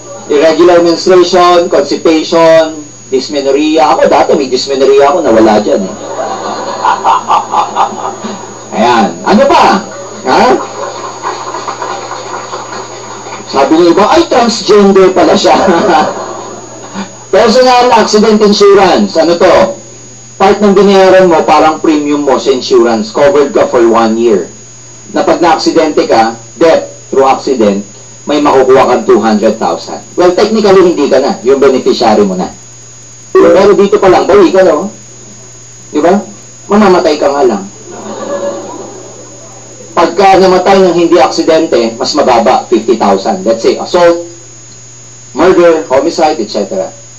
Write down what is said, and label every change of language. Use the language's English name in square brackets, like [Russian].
[Filipino] Irregular menstruation, constipation, dysmenorrhea. Ako dati may dysmenorrhea ako, nawala dyan eh. Ayan. Ano pa? Ha? Sabi niya iba, ay transgender pala siya. [English] Personal accident insurance. [Filipino] Ano to? Part ng binayaran mo, parang premium mo sa insurance. Covered ka for 1 year. Na pag na-aksidente ka, death through accident, may makukuha kang 200,000. Well, technically, hindi ka na. Yung beneficiary mo na. Pero dito pa lang, bawi ka, no? Di ba? Mamamatay ka nga lang. Pagka namatay ng hindi aksidente, mas mababa, 50,000. [English] Let's say, assault, murder, homicide, etc.